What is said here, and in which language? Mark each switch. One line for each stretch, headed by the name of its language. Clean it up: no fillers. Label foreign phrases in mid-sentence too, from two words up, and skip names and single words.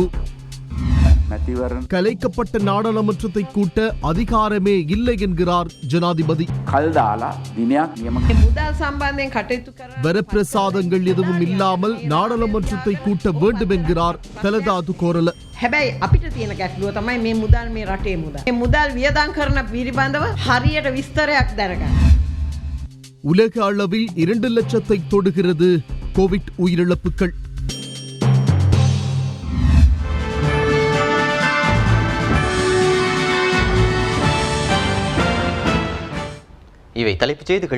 Tamil: கலைக்கப்பட்ட நாடாளுமன்றத்தை கூட்ட அதிகாரமே இல்லை என்கிறார் ஜனாதிபதி. வரப்பிரசாதங்கள் எதுவும் இல்லாமல் நாடாளுமன்றத்தை கூட்ட வேண்டும் என்கிறார் தலதாது கோரல.
Sinhala: හැබැයි අපිට තියෙන ගැටලුව තමයි මේ මුදල් මේ රටේ මුදල්. මේ මුදල් වියදම් කරන පිළිබඳව හරියට විස්තරයක් දැනගන්න.
Tamil: உலக அளவில் 2 லட்சத்தை தொடுகிறது கோவிட் உயிரிழப்புகள். இவை தலைப்புச் செய்திகள்.